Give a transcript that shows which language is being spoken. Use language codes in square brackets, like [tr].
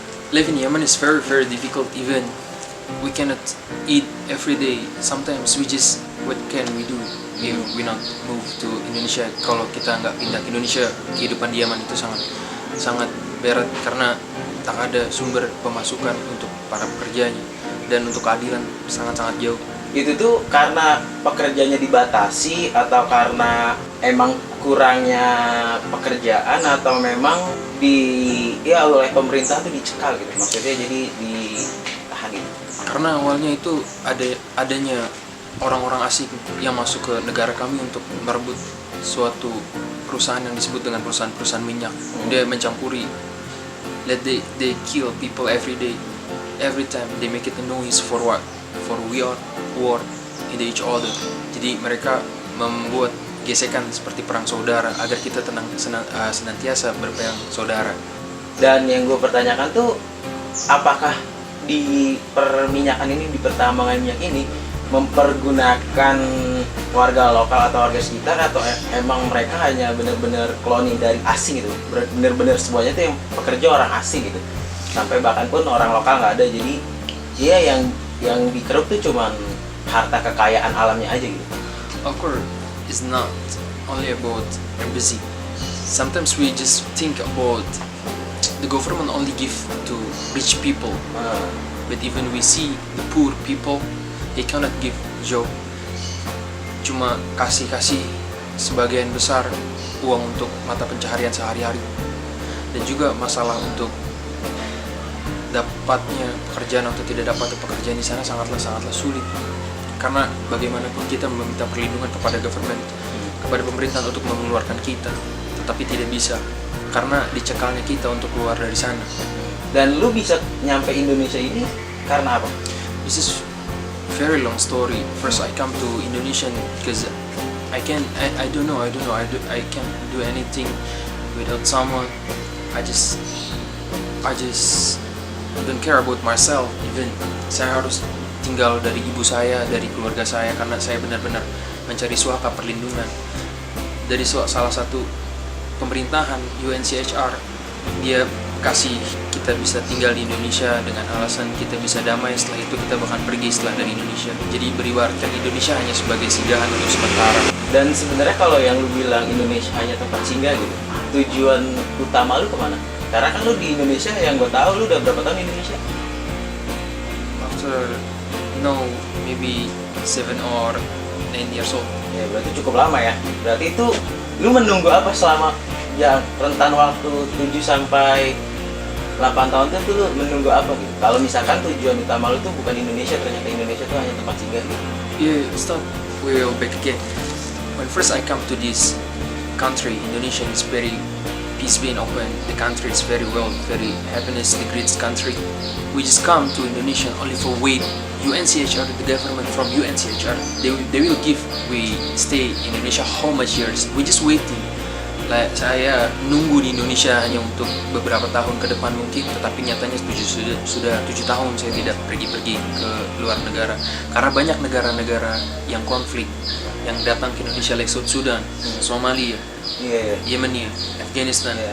[en] Life in Yemen is very very difficult. Even we cannot eat every day. Sometimes we just what can we do if we not move to Indonesia? [id] Kalau kita nggak pindah ke Indonesia, kehidupan di Yemen itu sangat berat karena tak ada sumber pemasukan untuk para pekerjanya dan untuk keadilan sangat jauh. Itu tuh karena pekerjaannya dibatasi atau karena emang kurangnya pekerjaan atau memang oleh pemerintah tuh dicekal gitu, maksudnya jadi ditahan gitu. Karena awalnya itu adanya orang-orang asing yang masuk ke negara kami untuk merebut suatu perusahaan yang disebut dengan perusahaan minyak. Dia mencampuri, [en] they kill people every day, every time they make it a noise for what? For we are war in each other. [id] Jadi mereka membuat gesekan seperti perang saudara agar kita senantiasa berperang saudara. Dan yang gue pertanyakan tuh, apakah di perminyakan ini, di pertambangan minyak ini mempergunakan warga lokal atau warga sekitar atau emang mereka hanya benar-benar kloni dari asing gitu, benar-benar semuanya tuh yang pekerja orang asing gitu, sampai bahkan pun orang lokal nggak ada. Jadi dia yang dikeruk tuh cuman harta kekayaan alamnya aja gitu. [en] Of course, it's not only about embassy. Sometimes we just think about the government only give to rich people, but even we see the poor people, they cannot give job. [id] Cuma kasih sebagian besar uang untuk mata pencaharian sehari-hari, dan juga masalah untuk dapatnya pekerjaan atau tidak dapat pekerjaan di sana sangatlah sulit. Karena bagaimanapun kita meminta perlindungan kepada government, kepada pemerintah untuk mengeluarkan kita, tetapi tidak bisa karena dicekalnya kita untuk keluar dari sana. Dan lu bisa nyampe Indonesia ini karena apa? [en] This is very long story. First I come to Indonesia because I can't do anything without someone. I just don't care about myself. [id] Even saya harus tinggal dari ibu saya, dari keluarga saya karena saya benar-benar mencari suaka perlindungan dari salah satu pemerintahan UNCHR. Dia kasih kita bisa tinggal di Indonesia dengan alasan kita bisa damai, setelah itu kita bahkan pergi setelah dari Indonesia. Jadi beribaratkan Indonesia hanya sebagai singgahan untuk sementara. Dan sebenarnya kalau yang lu bilang Indonesia hanya tempat singgah gitu, tujuan utama lu kemana? Karena kan lu di Indonesia, yang gue tahu lu udah berapa tahun di Indonesia? [en] After maybe 7 or 9 years old. [id] Ya berarti cukup lama ya. Berarti itu lu menunggu apa selama yang rentan waktu 7 sampai 8 tahun tuh lu menunggu apa gitu? Kalau misalkan tujuan utama lu tuh bukan Indonesia, ternyata Indonesia tuh hanya tempat singgah gitu. [en] Stop. We'll back again. When first I come to this country, Indonesia is very peace being open. The country is very well, very happiness, the greatest country. We just come to Indonesia only for wait. UNCHR, the government from UNCHR, they will give. We stay in Indonesia how much years? We just waiting. [id] Saya nunggu di Indonesia hanya untuk beberapa tahun ke depan mungkin, tetapi nyatanya sudah 7 tahun saya tidak pergi ke luar negara karena banyak negara-negara yang konflik yang datang ke Indonesia, like South Sudan, Somalia, Yemen, Afghanistan.